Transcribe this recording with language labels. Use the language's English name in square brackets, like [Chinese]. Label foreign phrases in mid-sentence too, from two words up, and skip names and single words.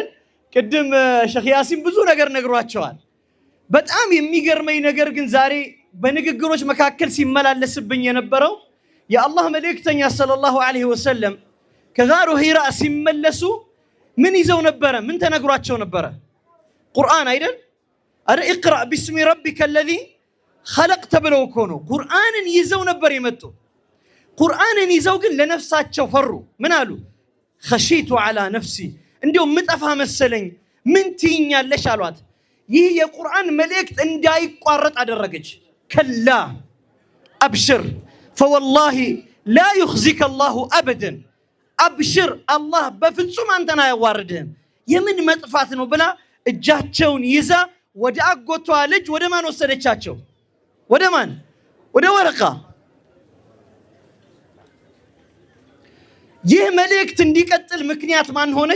[Amharic] ቅድም ሼኽ ያሲን ብዙ ነገር ነግሯቸዋል። በጣም የሚገርመኝ ነገር ግን ዛሬ በንግግሮች መካከል ሲመላለስብኝ የነበረው የአላህ መልእክተኛ [Arabic] صلى الله عليه وسلم [Amharic] ከጋሩ ሂራ ሲመለሱ ምን ይዘው ነበረ? ምን ተነግሯቸው ነበረ? ቁርአን አይደል? አረ [Arabic] اقرأ باسم ربك الذي خلق [Amharic] ተብለው እኮ ነው ቁርአንን ይዘው ነበር የመጡ። ቁርአንን ይዘው ግን ለነፍሳቸው ፈሩ። ምን አሉ? [Arabic] خشيت على نفسي [Amharic] እንዲው ምጠፋ መሰለኝ ምን ትይኛለሽ አሏት። ይህ የቁርአን መልእክት እንዳይቋረጥ አደረገች። [Arabic] كلا أبشر فوالله لا يخزيك الله ابدا [Amharic] አብሽር አላህ በፍጹም አንተን አያዋርድህም። የምን መጥፋት ነው ብላ እጃቸውን ይዛ ወደ አጎቷ ልጅ ወደ ማን ወሰደቻቸው? ወደ ማን? ወደ ወረቃ። ይህ መልእክት እንዲቀጥል ምክንያት ማን ሆነች?